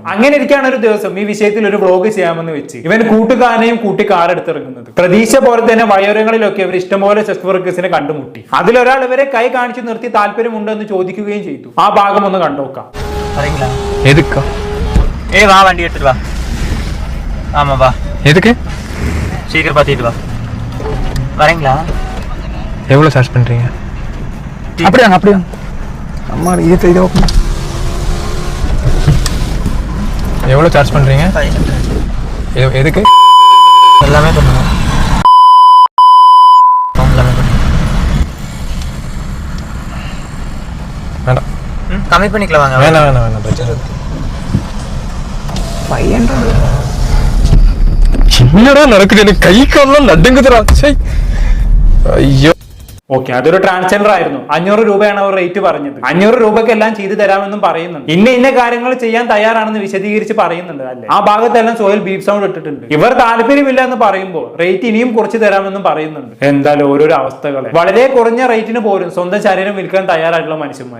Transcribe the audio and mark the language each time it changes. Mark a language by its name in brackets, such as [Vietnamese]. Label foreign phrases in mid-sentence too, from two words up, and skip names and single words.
[Malayalam] അങ്ങനെ ഇരിക്കുകയാണ് ഒരു ദിവസം ഈ വിഷയത്തിൽ ഒരു വ്ലോഗ് ചെയ്യാമെന്ന് വെച്ച് ഇവൻ കൂട്ടുകാരനെയും കൂട്ടി കാർ എടുത്തിറങ്ങുന്നത്. പ്രതീക്ഷ പോലെ തന്നെ വയോരങ്ങളിലൊക്കെ ഇവർ ഇഷ്ടംപോലെ [English] sex workers [Malayalam] കണ്ടുമുട്ടി. അതിലൊരാൾ ഇവരെ കൈ കാണിച്ചു നിർത്തി താല്പര്യമുണ്ടോ എന്ന് ചോദിക്കുകയും ചെയ്തു. ആ ഭാഗം ഒന്ന് കണ്ടോക്കാം. [Tamil] வண்டி எடுத்திட்டு வா. ஆமா வா. எதுக்கு? சீக்கிரம் பார்த்துட்டு வா. வரீங்களா? எவ்வளோ சார்ஜ் பண்ணுறீங்க? அப்படியா அம்மா இது ஓப்பன். எவ்வளோ சார்ஜ் பண்ணுறீங்க? எதுக்கு? எல்லாமே பண்ணுவோம். எல்லாமே பண்ணுவோம். வேண்டாம். கம்மி பண்ணிக்கலாம் வாங்க. வேணாம் பிரச்சனை. பையன் என்னடா நடக்குது? எனக்கு கை காலெல்லாம் நடுங்குதுடா. ஐயோ. [Malayalam] ഓക്കെ, അതൊരു ട്രാൻസ്ജെൻഡർ ആയിരുന്നു. 500 രൂപയാണ് അവർ റേറ്റ് പറഞ്ഞത്. 500 രൂപയ്ക്ക് എല്ലാം ചെയ്തു തരാമെന്നും പറയുന്നുണ്ട്. ഇന്ന കാര്യങ്ങൾ ചെയ്യാൻ തയ്യാറാണെന്ന് വിശദീകരിച്ച് പറയുന്നുണ്ട്. അല്ലെ, ആ ഭാഗത്തെല്ലാം സോയിൽ [English] beep sound [Malayalam] ഇട്ടിട്ടുണ്ട്. ഇവർ താല്പര്യമില്ല എന്ന് പറയുമ്പോൾ റേറ്റ് ഇനിയും കുറച്ച് തരാമെന്നും പറയുന്നുണ്ട്. എന്തായാലും ഓരോരോ അവസ്ഥകളെ വളരെ കുറഞ്ഞ റേറ്റിന് പോലും സ്വന്തം ശരീരം വിൽക്കാൻ തയ്യാറായിട്ടുള്ള മനുഷ്യന്മാർ.